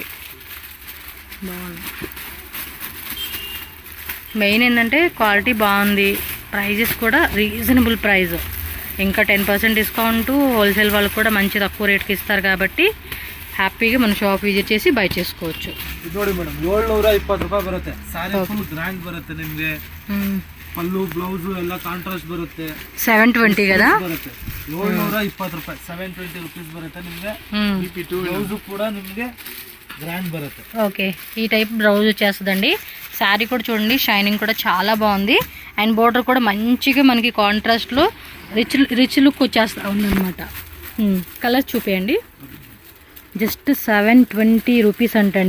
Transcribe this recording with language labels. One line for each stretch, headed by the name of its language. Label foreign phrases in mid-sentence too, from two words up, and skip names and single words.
Telugu: బాగుంది. మెయిన్ ఏంటంటే క్వాలిటీ బాగుంది, ప్రైజెస్ కూడా
English: reasonable price.
Telugu: ఇంకా 10% డిస్కౌంట్ హోల్సేల్ వాళ్ళకు కూడా మంచి తక్కువ రేట్కి ఇస్తారు కాబట్టి హ్యాపీగా మన
English: shop visit
Telugu: చేసి బై చేసుకోవచ్చు.
Kannada: ನೋಡಿ ಮೇಡಮ್ 720 ರೂಪಾಯಿ ಬರುತ್ತೆ. ಸಾರಿ
English: full grand
Kannada: ಬರುತ್ತೆ ನಿಮಗೆ. ಪಲ್ಲು ಬ್ಲೌಸ್ ಎಲ್ಲ ಕಾಂಟ್ರಾಸ್ಟ್ ಬರುತ್ತೆ.
Telugu: 720 కదా.
Kannada: ಬರುತ್ತೆ. 720 ರೂಪಾಯಿ 720 ರುಪೀಸ್ ಬರುತ್ತೆ ನಿಮಗೆ. ಬ್ಲೌಸ್ ಕೂಡ ನಿಮಗೆ గ్రాండ్ బರುತ್ತೆ.
Telugu: ఓకే, ఈ
English: type blouse
Telugu: వచ్చేస్తుందండి. శారీ కూడా చూడండి, షైనింగ్ కూడా చాలా బాగుంది. అండ్ బోర్డర్ కూడా మంచిగా మనకి కాంట్రాస్ట్లో
English: rich look
Telugu: వచ్చేస్తూ ఉందన్నమాట. కలర్ చూపేయండి. జస్ట్ 720 రూపీస్ అంటండి.